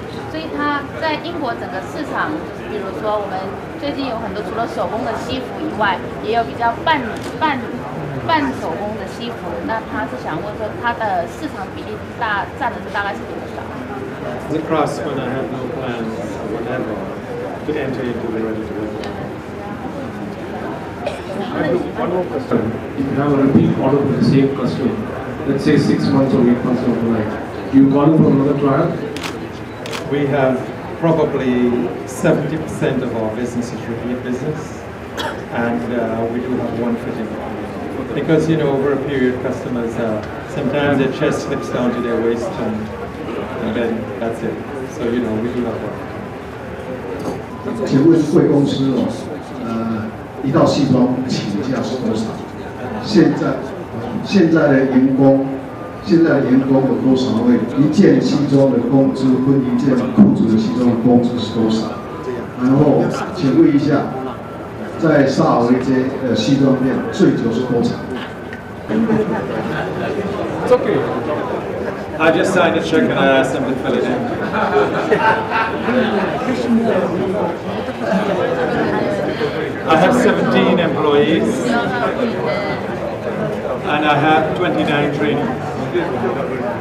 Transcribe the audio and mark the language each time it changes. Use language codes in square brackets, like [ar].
[zh] 所以他在英国整个市场，比如说我们最近有很多除了手工的西服以外，也有比较半手工的西服。那他是想问说，它的市场比例占的大概是多少？ [en] The craftsman, I have no plans whatever to enter into the ready-to-wear. I have one more question. If you have a repeat order for the same costume, let's say 6 months or 8 months of life, do you call for another trial? We have probably 70% of our business is repeat business, and we do have one fitting. Because, you know, over a period, customers, sometimes their chest slips down to their waist, and then that's it. So, you know, we do have one. [zh] 请问贵公司一套西装起价是多少？现在的员工有多少位？一件西装的工资跟一件裤子的西装的工资是多少？然后请问一下，在萨尔维街西装店最久是多长？ [en] It's okay. I just signed a check and I asked them to fill it in. I have 17 employees and I have 29 trainees.